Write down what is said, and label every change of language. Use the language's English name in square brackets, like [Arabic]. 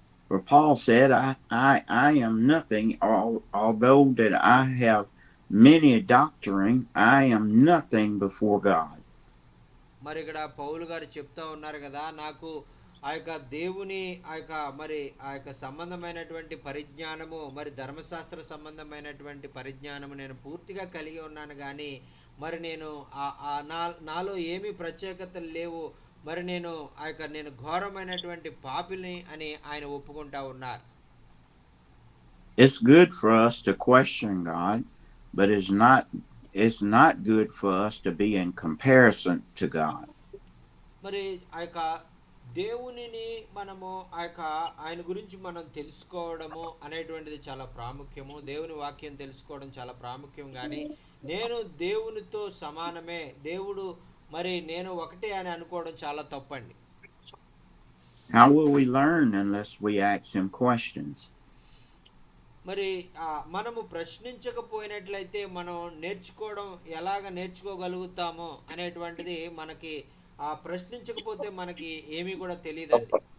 [English] For Paul said, I am nothing, although that I have many doctrine, I am nothing before God. [Telugu] మరి ఇక్కడ పౌలు గారు చెప్తా ఉన్నారు కదా, నాకు ఆ యొక్క దేవుని మరి ఆ యొక్క సంబంధమైనటువంటి పరిజ్ఞానము, మరి ధర్మశాస్త్ర సంబంధమైనటువంటి పరిజ్ఞానము నేను పూర్తిగా కలిగి ఉన్నాను, కానీ మరి నేను నాలో ఏమీ ప్రత్యేకతలు లేవు, మరి నేను నేను ఘోరమైనటువంటి పాపిని అని ఆయన ఒప్పుకుంటా ఉన్నారు. [English] It's good for us to question God, but it's not good for us to be in comparison to God. [Telugu] మరి దేవునిని మనము ఆయన గురించి మనం తెలుసుకోవడము అనేటువంటిది చాలా ప్రాముఖ్యము. దేవుని వాక్యం తెలుసుకోవడం చాలా ప్రాముఖ్యం, కానీ నేను దేవునితో సమానమే, దేవుడు మరి నేను ఒకటే అని అనుకోవడం చాలా తప్పండి. [English] How will we learn unless we ask him questions? [Telugu] మరి మనము ప్రశ్నించకపోయినట్లయితే మనం ఎలాగ నేర్చుకోగలుగుతాము అనేటువంటిది మనకి ప్రశ్నించకపోతే మనకి ఏమీ కూడా తెలియదండి.